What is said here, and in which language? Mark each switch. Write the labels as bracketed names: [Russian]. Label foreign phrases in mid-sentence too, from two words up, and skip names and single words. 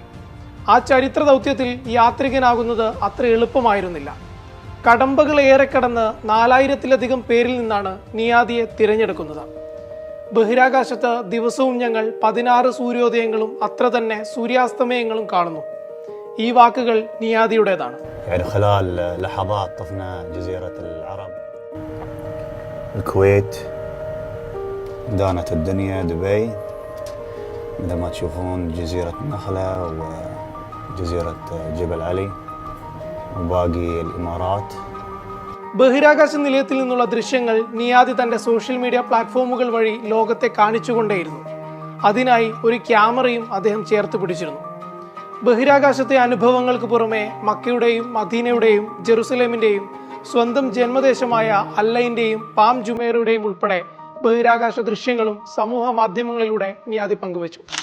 [Malayalam] ആ ചരിത്ര ദൗത്യത്തിൽ യാത്രികനാകുന്നത് അത്ര എളുപ്പമായിരുന്നില്ല. കടമ്പകൾ ഏറെ കടന്ന് 4000-ലധികം പേരിൽ നിന്നാണ് നിയാദിയെ തിരഞ്ഞെടുക്കുന്നത്. ബഹിരാകാശത്ത് ദിവസവും ഞങ്ങൾ 16 സൂര്യോദയങ്ങളും അത്ര തന്നെ സൂര്യാസ്തമയങ്ങളും കാണുന്നു. ഈ വാക്കുകൾ നിയാദിയുടേതാണ്. [Arabic] الكويت دانت الدنيا دبي مثل ما تشوفون جزيرة النخلة وجزيرة جبل علي وباقي الإمارات. [Malayalam] ബഹിരാകാശ നിലയത്തിൽ നിന്നുള്ള ദൃശ്യങ്ങൾ നിയാദി തന്റെ [English] social media platforms [Malayalam] വഴി ലോകത്തെ കാണിച്ചുകൊണ്ടേയിരുന്നു. അതിനായി ഒരു ക്യാമറയും അദ്ദേഹം ചേർത്ത് പിടിച്ചിരുന്നു. ബഹിരാകാശത്തെ അനുഭവങ്ങൾക്ക് പുറമെ മക്കയുടെയും മദീനയുടെയും ജെറുസലേമിന്റെയും സ്വന്തം ജന്മദേശമായ അല്ലൈന്റെയും പാം ജുമേറയുടെയും ഉൾപ്പെടെ ബഹിരാകാശ ദൃശ്യങ്ങളും സമൂഹ മാധ്യമങ്ങളിലൂടെ നിയാദി പങ്കുവച്ചു.